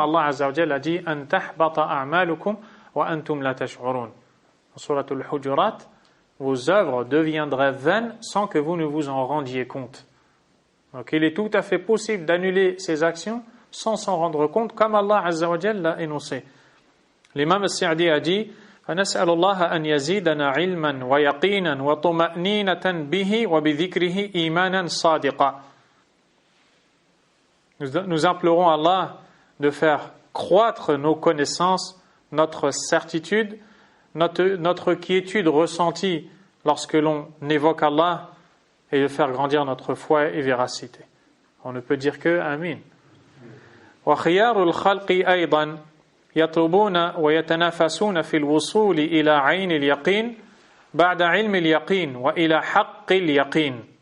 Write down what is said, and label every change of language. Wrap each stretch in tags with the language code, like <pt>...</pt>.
<fr>Allah Azza wa Jalla a dit «</fr> <ar>An tahbata a'malukum wa antum la tash'urun</ar> <fr>» en Surat al-Hujurat, vos œuvres deviendraient vaines sans que vous ne vous en rendiez compte. Donc il est tout à fait possible d'annuler ces actions sans s'en rendre compte, comme Allah Azza wa Jalla l'a énoncé. L'imam al-Sa'di a dit</fr> <ar>فَنَسْأَلُ اللَّهَ أَنْ يَزِيدَنَا عِلْمًا وَيَقِينًا وَطُمَأْنِينَةً بِهِ وَبِذِكْرِهِ إِيمَانًا صَادِقًا.</ar> <fr>Nous implorons Allah de faire croître nos connaissances, notre certitude, notre quiétude ressentie lorsque l'on évoque Allah, et de faire grandir notre foi et véracité. On ne peut dire que Amin.</fr> <ar>وَخِيَارُ الْخَلْقِ أَيْضًا يَطْلُبُونَ وَيَتَنَافَسُونَ فِي الْوُصُولِ إِلَى عَيْنِ الْيَقِينِ بَعْدَ عِلْمِ الْيَقِينِ وَإِلَى حَقِّ الْيَقِينِ.</ar>